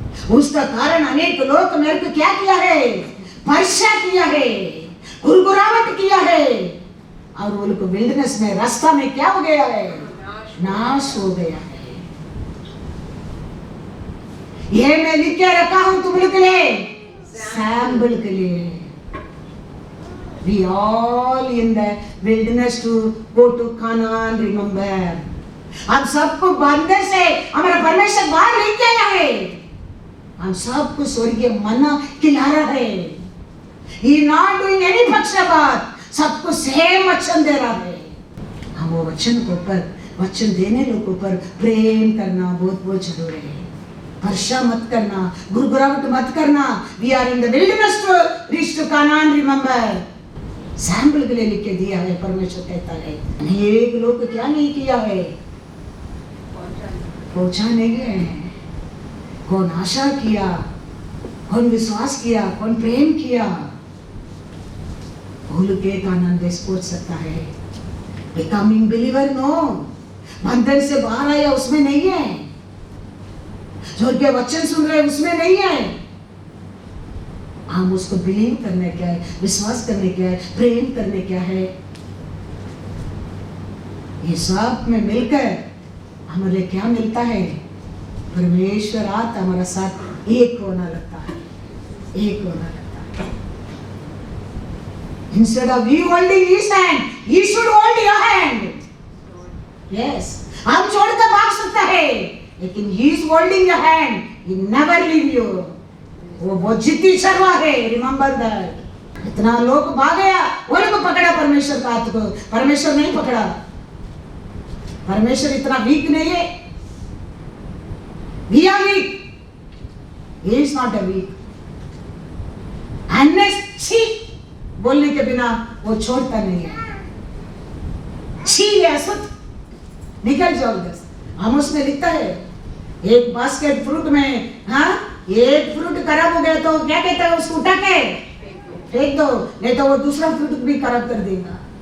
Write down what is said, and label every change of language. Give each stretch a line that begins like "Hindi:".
Hindi: उसका कारण अनेक लोग मेरे को क्या किया है, परीक्षा किया है, गुरगुरावट किया है, और वो लोग विल्डरनेस में रास्ता में क्या हो गया है, नाश हो गया है। ये मैं लिख के रखा हूं तुम लोग के लिए, सैंपल के लिए।
English: We all in the wilderness to go to Canaan, remember।
Hindi: हम सबको बंधन से हमारा परमेश्वर बाहर लेके आया है, हम सबको स्वर्गीय मन्ना खिला रहा है।
English: He not doing any
Hindi: पक्षपात, सबको सेम वचन दे रहा है। हम वो वचन के ऊपर, वचन देने लोगों पर प्रेम करना बहुत बहुत जरूरी है। वर्षा मत करना, गुरगुरावट मत करना।
English: We are in the wilderness to reach to Canaan, remember।
Hindi: Sample के लिए लिख के दिया है, परमेश्वर कहता है। अनेक लोग क्या नहीं किया है, पहुंचा नहीं गए। कौन आशा किया, कौन विश्वास किया, कौन प्रेम किया, भूल के कानान देश पहुंच सकता है।
English: becoming believer no,
Hindi: बंधन से बाहर आया उसमें नहीं है, जो के वचन सुन रहे उसमें नहीं है। हम उसको बिलीव करने क्या है, विश्वास करने क्या है, प्रेम करने क्या है, ये सब में मिलकर हमारे क्या मिलता है? परमेश्वर आता हमारा साथ एक होना लगता है, एक होना लगता है।
English: Instead of we holding his hand, he should hold your hand.
Hindi: Yes, हम छोड़कर भाग सकता है, लेकिन
English: he is holding your hand. He never leave you.
Hindi: वो बहुत जिद्दी शर्मा है,
English: Remember that.
Hindi: इतना लोग भाग गया, वो लोग पकड़ा परमेश्वर का हाथ को, परमेश्वर नहीं पकड़ा। परमेश्वर इतना वीक नहीं है,
English: we are weak, he is not a weak।
Hindi: Unless छी बोलने के बिना वो छोड़ता नहीं है। छी या सुत निकल जाओ उधर। आमोस में लिखता है, एक बास्केट फ्रूट में, हाँ, एक फ्रूट खराब हो गया तो क्या कहता है, उसको उठा के फेंक दो, नहीं तो वो दूसरा फ्रूट भी खराब कर देगा।